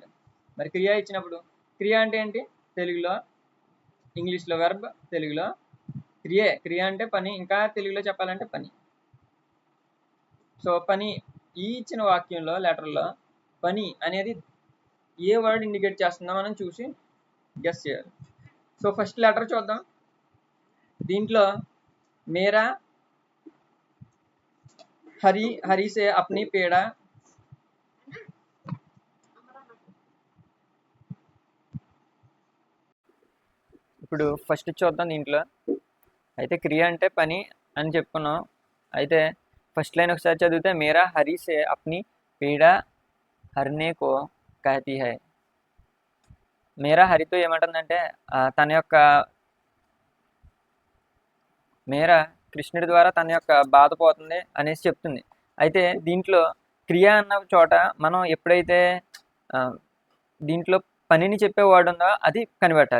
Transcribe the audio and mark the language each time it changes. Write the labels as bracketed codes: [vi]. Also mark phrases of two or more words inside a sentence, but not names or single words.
[te] మరి క్రియా ఇచ్చినప్పుడు క్రియా అంటే ఏంటి? తెలుగులో, ఇంగ్లీష్లో వెర్బ్, తెలుగులో క్రియే. క్రియ అంటే పని, ఇంకా తెలుగులో చెప్పాలంటే పని. సో పని, ఈ ఇచ్చిన వాక్యంలో లెటర్లో పని అనేది ఏ [en] word indicate [te] చేస్తుందో మనం చూసి గెస్ చేయాలి. సో [en] first letter [te] చూద్దాం. దీంట్లో [hi] मीरा हरि से अपनी पीड़ा. [te] ఇప్పుడు ఫస్ట్ చూద్దాం. దీంట్లో అయితే క్రియ అంటే పని అని చెప్పుకున్నాం. అయితే [en] first line [te] ఒకసారి చదివితే, [hi] मीरा हरि से अपनी पीड़ा हरने को कहती है. [te] మేరా హరితో ఏమంటుందంటే తన యొక్క మేరా కృష్ణుడి ద్వారా తన యొక్క బాధ పోతుంది అనేసి చెప్తుంది. అయితే దీంట్లో క్రియ అన్న చోట మనం ఎప్పుడైతే దీంట్లో పనిని చెప్పే వర్డ్ ఉందో అది కనిపెట్టాలి.